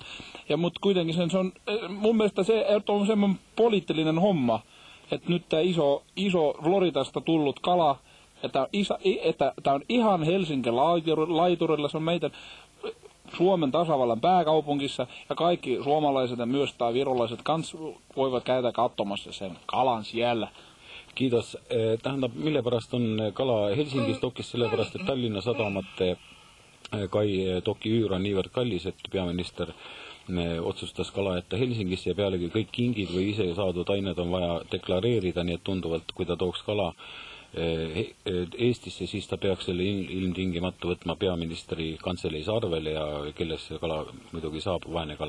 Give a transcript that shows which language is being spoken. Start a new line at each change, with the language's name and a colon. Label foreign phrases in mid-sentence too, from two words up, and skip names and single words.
Finnish: Ja mut kuitenkin se on, mun mielestä se on semmoinen poliittinen homma, että nyt tää iso Floridasta tullut kala, että tää on ihan Helsingin laiturilla, se on meidän Suomen tasavallan pääkaupungissa ja kaikki suomalaiset ja myös tai virolaiset kans voivat käydä katsomassa sen kalan siellä. Kiitos.
Estonian: Tähendab, mille pärast on kala Helsingis dokis, sellepärast, et Tallinna sadamate kai doki üür on niivõrd kallis, et peaminister otsustas kala jätta Helsingisse ja pealegi kõik kingid või ise saadud ained on vaja deklareerida, nii et tunduvalt, kui ta tooks kala Eestisse, siis ta peaks selle ilmtingimata võtma peaministri kantseleis arvele ja kelles see kala muidugi saab, vaene kala.